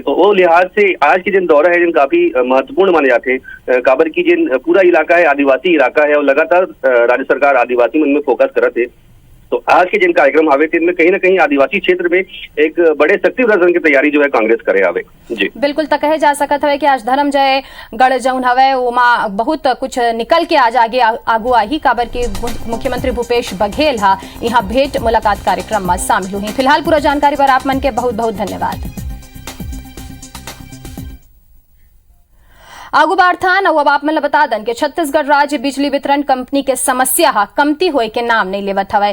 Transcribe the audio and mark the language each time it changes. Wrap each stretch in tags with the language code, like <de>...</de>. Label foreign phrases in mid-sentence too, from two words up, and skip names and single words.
<hne>तो वो लिहाज से आज के जिन दौरा है जिन काफी महत्वपूर्ण माने जाते हैं। काबर की जिन पूरा इलाका है आदिवासी इलाका है और लगातार राज्य सरकार आदिवासी में फोकस करत है। तो आज के जिन कार्यक्रम आवे इनमें कहीं ना कहीं आदिवासी क्षेत्र में एक बड़े शक्ति प्रदर्शन की तैयारी जो है कांग्रेस करे आवे। जी बिल्कुल, तो कहे जा सकत हवे कि आज धर्मजयगढ़ जौन हवे उमा बहुत कुछ निकल के आज आगे आगू आई। काबर के मुख्यमंत्री भूपेश बघेल यहाँ भेंट मुलाकात कार्यक्रम में शामिल हुई। फिलहाल पूरा जानकारी पर आप मन के बहुत बहुत धन्यवाद। आगू बार्थान अब आप मतलब बता दें कि छत्तीसगढ़ राज्य बिजली वितरण कंपनी के समस्या कमती होए के नाम नहीं लेवत हवे।</hne>